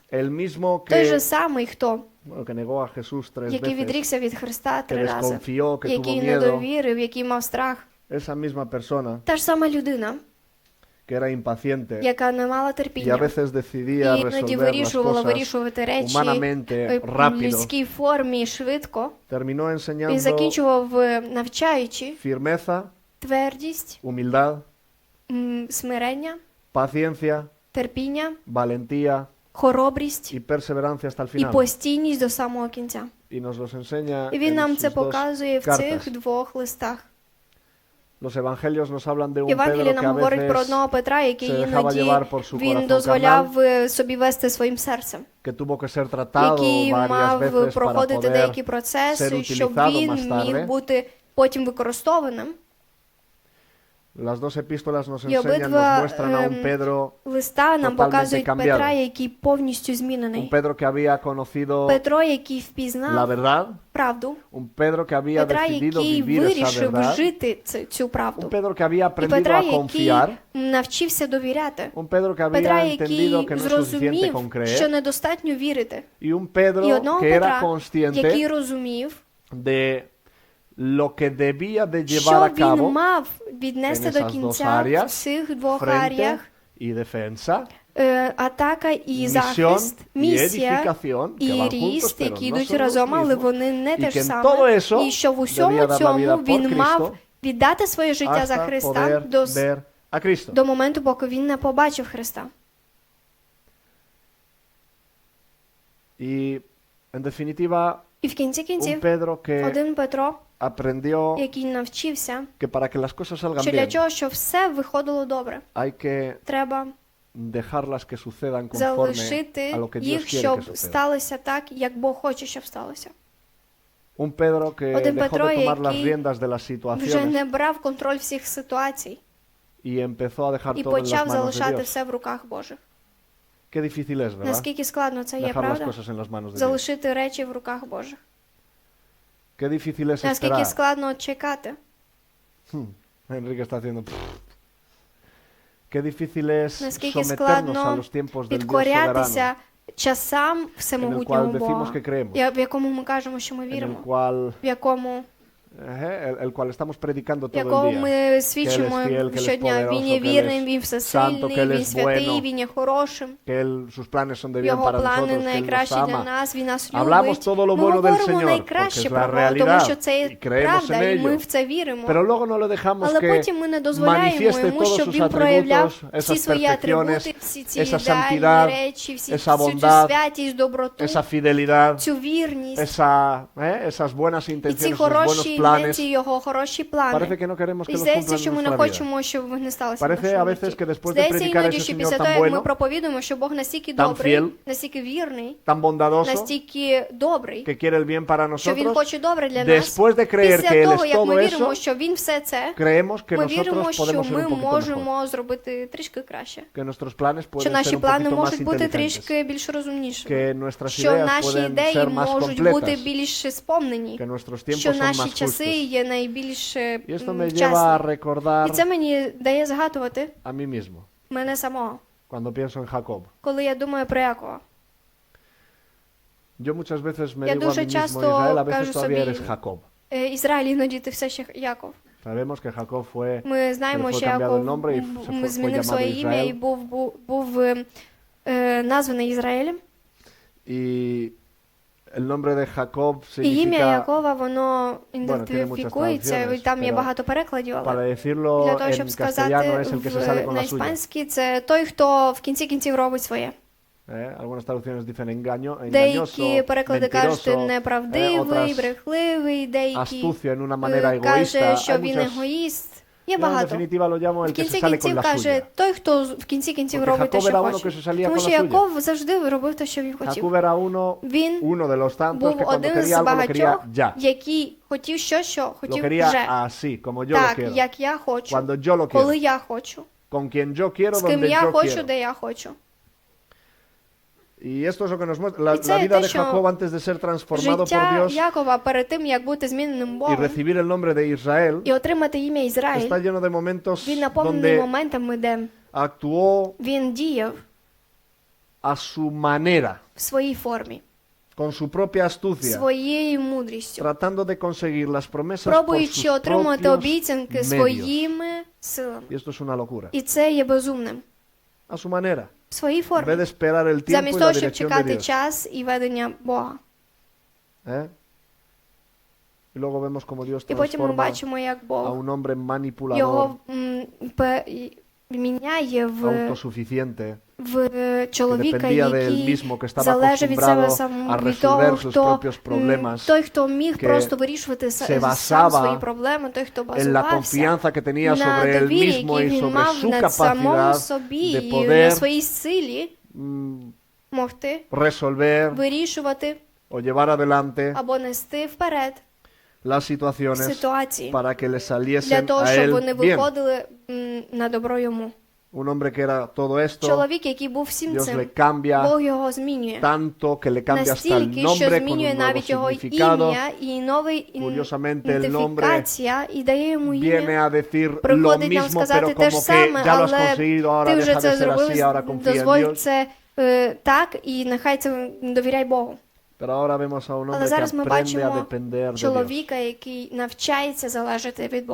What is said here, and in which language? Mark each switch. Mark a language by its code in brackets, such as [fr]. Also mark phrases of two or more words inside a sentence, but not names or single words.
[es] El mismo [uk] Той же [es] que, [uk] самий, хто, [es] bueno, que negó a Jesús 3 [uk] який [es] veces, [uk] відрікся від Христа [es] que [uk] 3 рази, [es] desconfió, que tuvo [uk] який не [es] miedo, [uk] довірив, який мав страх. [es] esa misma persona [uk] Та ж сама людина, [es] que era impaciente [uk] яка не мала [es] y a [uk] терпіння. [es] veces decidía [uk] І іноді [es] resolver las [uk] вирішувала [es] cosas [uk] вирішувати речі [es] humanamente, [uk] в [es] rápido, [uk] людській формі швидко. [es] terminó [uk] Він [es] enseñando [uk] закінчував навчаючи [es] firmeza, [uk] твердість, [es] humildad, [uk] смирення, [es] paciencia, [uk] терпіння, [es] valentía [uk] хоробрість [es] y perseverancia hasta el [uk] і [es] final. [uk] постійність до самого кінця. [es] Y nos los enseña [uk] І він [es] en [uk] нам [es] sus [uk] це [es] dos [uk] показує в [es] cartas. [uk] цих двох листах. [es] Los evangelios nos hablan de un [uk] Євангеліє [es] Pedro que [uk] нам [es] a [uk] говорить про [es] veces [uk] одного Петра, який [es] se dejaba [uk] іноді [es] llevar por su [uk] він [es] corazón [uk] дозволяв собі вести своїм серцем, [es] que tuvo que ser tratado [uk] який [es] varias [uk] мав [es] veces para [uk] проходити [es] poder [uk] деякі [es] ser [uk] процеси, щоб [es] utilizado [uk] він [es] más tarde. [uk] міг бути потім використованим. [es] Las dos epístolas nos [uk] Y [es] enseñan, [uk] обидва, [es] nos muestran a un Pedro, [uk] Листа нам [es] totalmente [uk] показують [es] cambiado. [uk] Петра, який повністю [es] un [uk] змінений. [es] Pedro que había conocido [uk] Петро, який [es] la [uk] впізнав [es] verdad, [uk] правду. [es] un Pedro que había [uk] Петра, [es] decidido [uk] який [es] vivir esa [uk] вирішив [es] verdad, [uk] жити цю [es] un [uk] правду. [es] Pedro que había [uk] І [es] aprendido [uk] Петра, [es] a [uk] який [es] confiar, [uk] навчився довіряти. [es] un Pedro que había [uk] Петра, [es] entendido [uk] який [es] que no es suficiente [uk] зрозумів, [es] con [uk] що [es] creer, [uk] недостатньо вірити. [es] y un [uk] І [es] Pedro [uk] одного [es] que era [uk] Петра, який [es] consciente [uk] розумів, [es] de lo que debía de llevar [uk] що [es] a [uk] він [es] cabo [uk] мав віднести [es] en [uk] до [es] esas dos [uk] кінця в [es] áreas, [uk] цих двох [es] frente [uk] аріях. [es] y defensa, [uk] Атака і [es] misión [uk] захист, [es] y [uk] місія [es] edificación, que [uk] і [es] van juntos, [uk] ріст, [es] pero [uk] які [es] no [uk] йдуть [es] son los [uk] разом, але [es] mismos, [uk] вони не [es] y [uk] те [es] que [uk] ж [es] en [uk] саме. [es] todo eso [uk] І що в усьому [es] debía dar la [uk] цьому [es] vida por [uk] він мав [es] Cristo [uk] віддати своє життя за [es] hasta [uk] Христа [es] poder ver a Cristo. [uk] до моменту, поки він не побачив Христа. [es] Y en definitiva, [uk] І в кінці [es] un [uk] кінців [es] Pedro que [uk] один Петро, [es] aprendió [uk] який навчився, [es] que para que las cosas salgan [uk] що для [es] bien, [uk] чого, щоб все виходило добре, [es] hay que [uk] треба [es] dejarlas que sucedan conforme [uk] залишити [es] a lo que Dios [uk] їх, [es] quiere que [uk] щоб [es] suceda. [uk] сталося так, як Бог хоче, щоб сталося. [es] Un Pedro que [uk] Один [es] dejó [uk] Петро, [es] de tomar las [uk] який [es] riendas de las [uk] Вже [es] situaciones [uk] не брав контроль всіх ситуацій [es] y empezó a dejar [uk] і [es] todo en las [uk] почав [es] manos de [uk] залишати [es] Dios. [uk] все в руках Божих. [es] Qué difícil es, ¿verdad? [uk] Наскільки складно це є, [es] Dejar las [uk] правда? [es] cosas en las manos de Dios. [uk] Залишити речі в руках Божих. [es] Qué difícil es [uk] Наскільки [es] esperar. [uk] складно чекати. [es] Enrique está haciendo. Qué difícil es [uk] Наскільки [es] someternos a [uk] складно [es] los tiempos del Dios [uk] підкорятися [es] soberano, [uk] часам [es] en el [uk] всемогутнього [es] cual decimos [uk] Бога, [es] que creemos, [uk] в якому ми кажемо, що ми [es] en el [uk] віримо, [es] cual, [uk] в якому [es] el cual estamos predicando todo [uk] якого [es] el día. [uk] ми свідчимо [es] fiel, que Él es [uk] щодня. Він є [es] poderoso, que Él [uk] вірним, [es] es [uk] він [es] santo, [uk] всесильний, [es] que Él [uk] він [es] es [uk] святий, [es] bueno, [uk] він є хорошим. [es] Que sus planes son de bien [uk] Його [es] para [uk] плани [es] nosotros, que Él nos [uk] найкращі для [es] ama. [uk] нас, він нас [es] Hablamos [uk] любить. [es] todo lo [uk] Ми [es] bueno del [uk] говоримо [es] Señor, [uk] найкраще [es] porque es la [uk] про Бога, тому що [es] realidad, [uk] це [es] y creemos [uk] правда, [es] en [uk] і ми [es] ello. [uk] в це віримо. [es] Pero luego no lo dejamos [uk] Але [es] que [uk] потім ми не дозволяємо [es] manifieste [uk] йому, [es] todos [uk] щоб [es] sus [uk] він проявляв [es] atributos, [uk] всі [es] esas [uk] свої [es] perfecciones, [uk] атрибути, всі ці [es] esa [uk] ідеальні [es] santidad, [uk] речі, всю [es] esa [uk] цю [es] bondad, [uk] святість, доброту, [es] esa fidelidad, [uk] цю вірність, [es] esas buenas [uk] і ці [es] intenciones, esos buenos [uk] хороші [es] planes. [uk] інтенції, його хороші [es] Parece [uk] плани. [es] que no queremos que [uk] І [es] los [uk] здається, [es] cumplan [uk] що [es] en [uk] ми не [es] nuestra vida. [uk] хочемо, щоб вони сталися в [es] Parece a [uk] нашому [es] veces [uk] житті. [es] que después de [uk] Здається, [es] predicar [uk] іноді, [es] ese [uk] що [es] Señor [uk] після [es] tan [uk] того, як ми [es] bueno, [uk] проповідуємо, що Бог настільки [es] tan [uk] добрий, [es] fiel, [uk] настільки вірний, [es] tan bondadoso, [uk] настільки добрий, [es] que quiere el bien para [uk] що Він [es] nosotros, [uk] хоче добре для нас. [es] después de creer que [uk] Після [es] Él [uk] того, [es] es [uk] як ми [es] todo [uk] віримо, [es] eso, [uk] що Він все це, [es] creemos que [uk] ми віримо, [es] nosotros [uk] що [es] podemos ser [uk] ми [es] un poquito mejor, [uk] можемо зробити трішки краще. [es] que nuestros planes [uk] Що [es] pueden ser [uk] наші [es] un [uk] плани [es] poquito más [uk] можуть бути [es] inteligentes, [uk] трішки більш розумнішими. [es] que nuestras [uk] Що [es] ideas [uk] наші [es] pueden [uk] ідеї [es] ser más [uk] можуть бути [es] completas, [uk] більш сповнені. [es] que nuestros tiempos [uk] Що [es] son [uk] наші [es] más [uk] часи [es] justos. [uk] є найбільш [es] Y esto me lleva a [uk] вчасні. І [es] recordar [uk] це мені дає згадувати [es] a mí mismo, [uk] мене самого, [es] cuando pienso en Jacob. [uk] коли я думаю про Якова. [es] Yo muchas veces me [uk] Я [es] digo a [uk] дуже [es] mí mismo, [uk] часто [es] Israel, a veces [uk] кажу [es] todavía [uk] собі, [es] eres Jacob. [uk] Ізраїль, іноді ти все ще Яков. [es] Sabemos que Jacob fue, [uk] Ми знаємо, [es] fue [uk] що [es] cambiado [uk] Яков [es] el nombre y se fue [uk] змінив [es] llamado [uk] своє ім'я і [es] Israel. [uk] був названий Ізраїлем. [es] Y el nombre de Jacob [uk] І ім'я [es] significa, [uk] Якова, воно [es] tiene muchas [uk] ідентифікується, і [es] traductions, [uk] там є [es] pero [uk] багато перекладів, [es] para [uk] але [es] decirlo [uk] для того, [es] en [uk] щоб сказати [es] castellano es el que se sale con [uk] на [es] la suya. [uk] іспанській, це той, хто в кінці кінців робить своє. [es] Algunas traducciones dicen engaño, [uk] Деякі [es] engañoso, [uk] переклади кажуть [es] mentiroso, [uk] неправдивий, [es] otras [uk] брехливий, деякі [es] astucio en una manera [uk] каже, [es] egoísta. [uk] що [es] Hay [uk] він [es] muchas, [uk] егоїст. Є [es] yo en [uk] багато. [es] definitiva lo llamo [uk] В [es] el que se [uk] кінці [es] sale con [uk] кінців [es] la [uk] каже, [es] suya. [uk] той, хто в кінці кінців [es] Porque [uk] робить те, [es] Jacob [uk] що [es] era uno que [uk] хоче. [es] se salía [uk] Тому [es] con [uk] що [es] la suya. [uk] Яков завжди робив те, що він хотів. [es] Jacob era [uk] Він [es] uno de los tantos [uk] був [es] que cuando [uk] один [es] quería [uk] з [es] algo lo quería [uk] багатьох, [es] ya. [uk] який хотів щось, що [es] Lo [uk] хотів [es] quería [uk] вже. [es] así, como yo lo [uk] Так, [es] quiero. [uk] як я хочу, [es] Cuando yo lo [uk] коли [es] quiero. [uk] я хочу, [es] Con quien yo quiero, [uk] з ким [es] donde [uk] я [es] yo [uk] хочу, [es] quiero. [uk] де я хочу. [es] Y esto es lo que nos muestra la, [uk] Y це [es] la vida [uk] те, [es] de [uk] що [es] Jacob antes de ser transformado por [uk] Життя [es] Dios [uk] Якова перед тим, як бути зміненим [es] y [uk] Богом [es] recibir el nombre de Israel, [uk] і отримати ім'я Ізраїль, [es] está lleno de momentos [uk] він наповнений [es] donde [uk] моментами, де [es] actuó [uk] він діяв [es] a su manera, [uk] в своїй формі, [es] con su propia astucia, [uk] своєю мудрістю, [es] tratando de conseguir las promesas por sus [uk] пробуючи отримати [es] propios [uk] обіцянки [es] medios. [uk] своїми силами. [es] Y esto es una locura. [uk] І це є безумним. [es] A su manera, [uk] В своїй [es] en vez [uk] формі. [es] de esperar el tiempo [uk] Замість [es] y la [uk] того, щоб [es] dirección de [uk] чекати [es] Dios. [uk] час і ведення Бога. [es] ¿Eh? Y luego vemos como Dios [uk] І потім ми [es] transforma [uk] бачимо, як [es] a [uk] Бог [es] un hombre manipulador, [uk] його міняє [es] autosuficiente, [uk] в чоловіка, [es] dependía de él [uk] який [es] mismo, que estaba [uk] залежав від себе [es] acostumbrado [uk] самого, [es] a [uk] від того, [es] resolver sus [uk] хто, [es] propios problemas, [uk] той, хто міг [es] que [uk] просто вирішувати [es] se [uk] сам [es] basaba [uk] свої проблеми, той, хто [es] en la [uk] базувався [es] confianza que tenía [uk] на [es] sobre él [uk] довірі, [es] mismo [uk] який [es] y [uk] він [es] sobre [uk] мав [es] su [uk] над самому [es] capacidad [uk] собі [es] de [uk] і на [es] poder [uk] своїй силі могти [es] resolver [uk] вирішувати [es] o llevar adelante [uk] або нести вперед [es] las situaciones [uk] ситуації [es] para que le [uk] для [es] saliesen [uk] того, [es] a [uk] щоб [es] él [uk] вони [es] bien. [uk] виходили на добро йому. [es] Un hombre que era todo esto, [uk] Чоловік, який був всім [es] Dios [uk] цим, [es] le cambia [uk] Бог його змінює. [es] tanto que le cambia hasta el [uk] Настільки, що [es] nombre con [uk] змінює [es] un nuevo [uk] навіть його [es] significado. [uk] ім'я і новий [es] Curiosamente, el nombre [uk] ідентифікація, і дає йому [es] Viene [uk] ім'я. [es] a decir lo [uk] Приходить нам [es] mismo, pero [uk] сказати те ж [es] como que [uk] саме, [es] ya lo has [uk] але [es] conseguido, ahora [uk] ти вже [es] deja de [uk] це [es] ser [uk] зробив, [es] así, ahora confía en [uk] дозволь [es] Dios. [uk] це так, і нехай це довіряй Богу. [es] Pero ahora vemos a un [uk] Але [es] hombre que [uk] зараз ми [es] aprende a [uk] бачимо [es] depender de Dios, [uk] чоловіка, який навчається залежати від